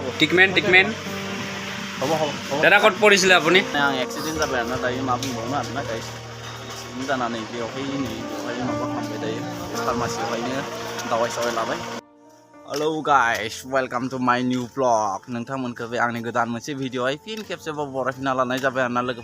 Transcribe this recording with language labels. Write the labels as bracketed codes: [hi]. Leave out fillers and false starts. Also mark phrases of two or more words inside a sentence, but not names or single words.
[as] টিকমেন হ'ব দাদা ক'ত পৰিছিলে আপুনি [brx] आं एक्सिडेन्ट जाबाय आरोना दायो मा बुंबावनो आरोना गाइस एक्सिडेन्ट जानानै बेवहाय माबा खालामबाय दायो फार्मासियावहायनो दावाइ सावाइ लाबाय [en] hello guys welcome to my new blog [brx] नोंथांमोनखौ बे आंनि गोदान मोनसे भिडिअआवहाय फिन खेबसेबाव बरायफिनना लानाय जाबाय आरोना